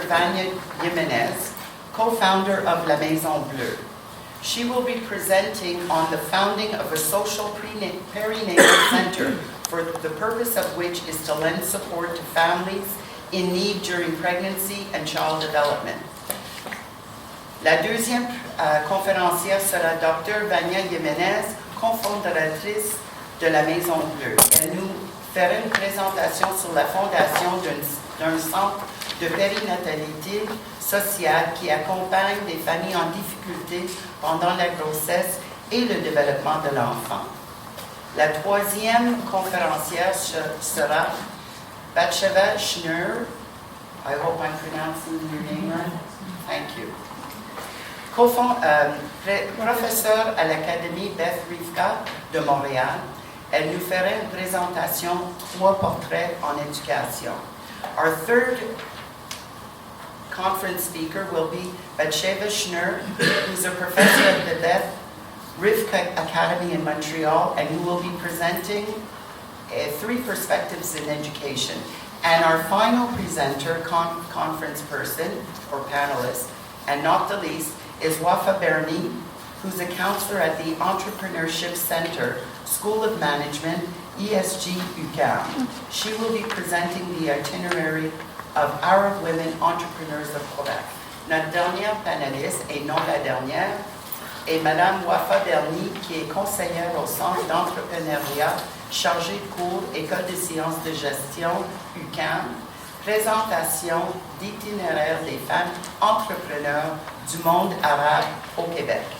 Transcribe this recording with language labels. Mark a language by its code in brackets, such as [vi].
[en] Vania Jimenez, co-founder of La Maison Bleue. She will be presenting on the founding of a social perinatal center, for the purpose of which is to lend support to families in need during pregnancy and child development. [fr] La deuxième conférencière sera Dr. Vania Jimenez, cofondatrice de la Maison Bleue. Elle nous fera une présentation sur la fondation d'un centre de périnatalité sociale qui accompagne des familles en difficulté pendant la grossesse et le développement de l'enfant. La troisième conférencière sera Batsheva Schnur. [en] I hope I'm pronouncing your name right. Thank you. [fr] Professeure à l'Académie Beth Rivka de Montréal, elle nous fera une présentation 3 portraits en éducation. [en] Our third conference speaker will be Batsheva Schnur, who's a professor at the Beth Rivka Academy in Montreal, and who will be presenting 3 perspectives in education. And our final presenter, conference person or panelist, and not the least, is Wafa Berni, who's a counselor at the Entrepreneurship Center, School of Management, ESG UQAM. She will be presenting the itinerary of Arab women entrepreneurs of Quebec. [fr] Notre dernière panéliste, et non la dernière, est Madame Wafa Berni, qui est conseillère au Centre d'entrepreneuriat, chargée de cours, École des sciences de gestion, UQAM, présentation d'itinéraire des femmes entrepreneurs du monde arabe au Québec.